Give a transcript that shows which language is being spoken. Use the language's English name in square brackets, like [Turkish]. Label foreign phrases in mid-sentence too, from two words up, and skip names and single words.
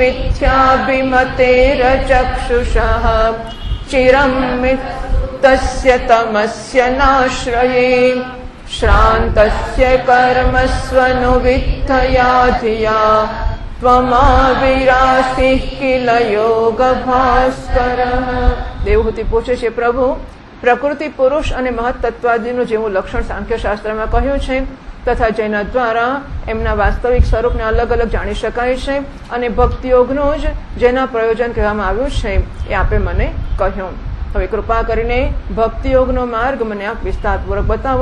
[Sanskrit] मिथ्याभिमतेरचक्षुषः चिरं तस्य तमस्य नाश्रये श्रान्तस्य कर्मस्वनुविद्धया धिया त्वमाविरासिः किल योगभास्करः। [Gujarati] देवहूति पूछे છે પ્રભુ પ્રકૃતિ પુરુષ અને મહત્તત્વાદીનું જેવું લક્ષણ સાંખ્યશાસ્ત્રમાં કહ્યું છે તથા જેના દ્વારા એમના વાસ્તવિક સ્વરૂપને અલગ અલગ જાણી શકાય છે અને ભક્તિયોગનું જ જેના પ્રયોજન કહેવામાં આવ્યું છે એ આપે મને કહ્યું। હવે કૃપા કરીને ભક્તિયોગનો માર્ગ મને આપ વિસ્તારપૂર્વક બતાવો।